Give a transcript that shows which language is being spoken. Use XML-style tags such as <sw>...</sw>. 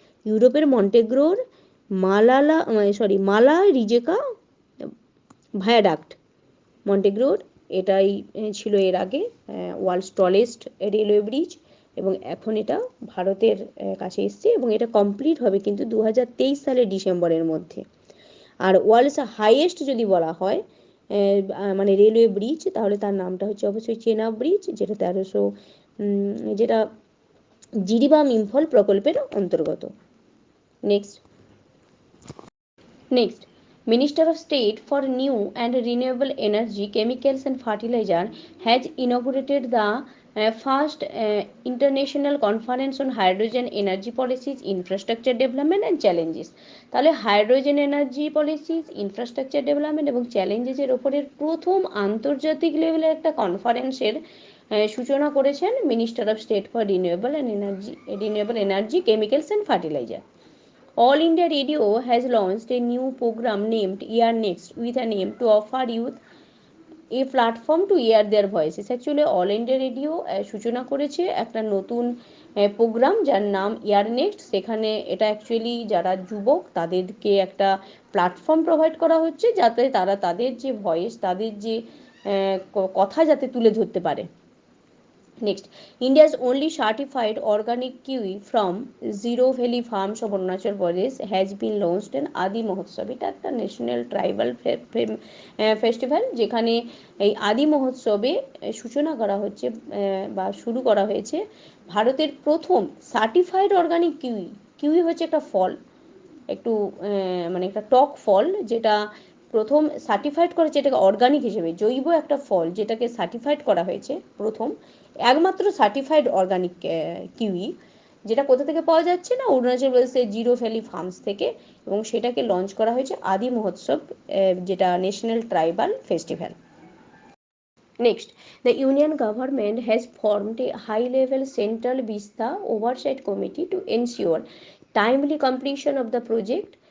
<bn>ইউরোপের মন্টেগ্রোর মালা রিজেকা ভায়াডাক্ট মন্টেগ্রোর, এটাই ছিল এর আগে ওয়ার্ল্ডস টলেস্ট রেলওয়ে ব্রিজ, এবং এখন এটা ভারতের কাছে এসছে, এবং এটা কমপ্লিট হবে কিন্তু 2023 সালের ডিসেম্বরের মধ্যে। আর ওয়ার্ল্ডস হাইয়েস্ট যদি বলা হয় মানে রেলওয়ে ব্রিজ, তাহলে তার নামটা হচ্ছে অবশ্যই চেনাব ব্রিজ, যেটা 1300 যেটা জিরিবাম ইম্ফল প্রকল্পের অন্তর্গত।</bn> <en>Next Minister of State for New and Renewable Energy, Chemicals and Fertilizer has inaugurated the first international conference on hydrogen energy policies, infrastructure development and challenges।</en> <bn>তাহলে hydrogen energy policies, infrastructure development এবং চ্যালেঞ্জেসের ওপরের প্রথম আন্তর্জাতিক লেভেলের একটা কনফারেন্সের সূচনা করেছেন minister of state for renewable energy, chemicals and fertiliser.</bn> <en>All India Radio has launched a new program named Year Next with an aim to offer youth a platform to hear their voices।</en> <bn>Actually All India Radio সূচনা করেছে একটা নতুন programme যার নাম ইয়ার next. সেখানে এটা actually যারা যুবক তাদেরকে একটা প্ল্যাটফর্ম প্রোভাইড করা হচ্ছে, যাতে তারা তাদের যে ভয়েস, তাদের যে কথা যাতে তুলে ধরতে পারে।</bn> <en>Next, India's only certified organic kiwi from Zero Valley Farms of Arunachal Pradesh has been launched in Adi Mahotsav।</en> <bn>এটা একটা ন্যাশনাল ট্রাইবাল ফেস্টিভ্যাল, যেখানে এই আদি মহোৎসবে সূচনা করা হচ্ছে বা শুরু করা হয়েছে ভারতের প্রথম সার্টিফাইড অর্গানিক কিউই। কিউই হচ্ছে একটা ফল, একটু মানে একটা টক ফল, যেটা প্রথম সার্টিফাইড করেছে এটাকে অর্গানিক হিসেবে, জৈব একটা ফল যেটাকে সার্টিফাইড করা হয়েছে প্রথম, একমাত্র সার্টিফাইড অর্গানিক কিউই, যেটা কোথা থেকে পাওয়া যাচ্ছে না, অরুণাচল প্রদেশের জিরো ভ্যালি ফার্মস থেকে, এবং সেটাকে লঞ্চ করা হয়েছে আদি মহোৎসব, যেটা national tribal festival.</bn> <en>Next, the Union government has formed a high-level central Vista oversight committee to ensure timely completion of the project.</en>